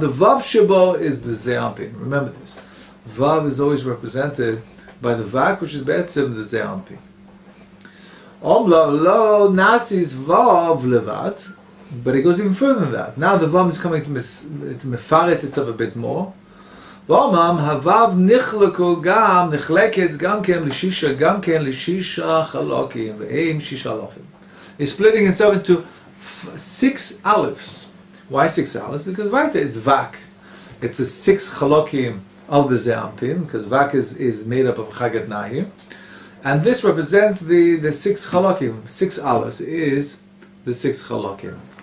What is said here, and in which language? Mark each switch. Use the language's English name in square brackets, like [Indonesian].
[English] The vav shabo is the ze'ampin. Remember this. Vav is always represented by the vak, which is be'etzem the ze'ampin. [Hebrew] Lo nasis vav levat, [English] but it goes even further than that. Now the vav is coming to mefaret itself a bit more. [Hebrew] ואומם, הוו נחלקו גם, נחלקת גם כן לשישה חלקים, והם שישה אלפים. [English] He's splitting itself into 6 alephs. Why 6 alephs? Because right there it's vak. It's the 6 chalokim of the ze'ampim, because vak is made up of chagat nahir. And this represents the 6 chalokim. 6 alephs is the 6 chalokim.